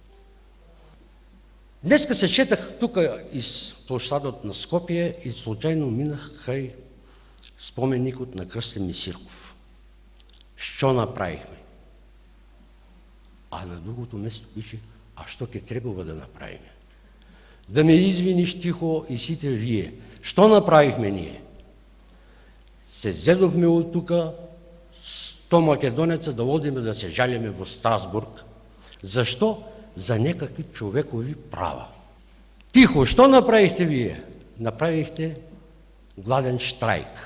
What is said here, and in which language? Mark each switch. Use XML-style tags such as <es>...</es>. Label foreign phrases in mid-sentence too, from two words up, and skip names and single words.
<mk>Днеска се четах тука из площадот на Скопје и случајно минах кај споменикот на Крстен Мисирков. Што направихме? А на другото место пише: а што ќе требува да направиме? да ме извиниш тихо и сите вие.</mk> <bg>Що направихме ние? Се зедохме от тука 100 македонеца да водиме да се жалиме в Страсбург. Защо? За някакви човекови права. Тихо, що направихте вие?</bg> <mk>Направихте гладен штрайк.</mk>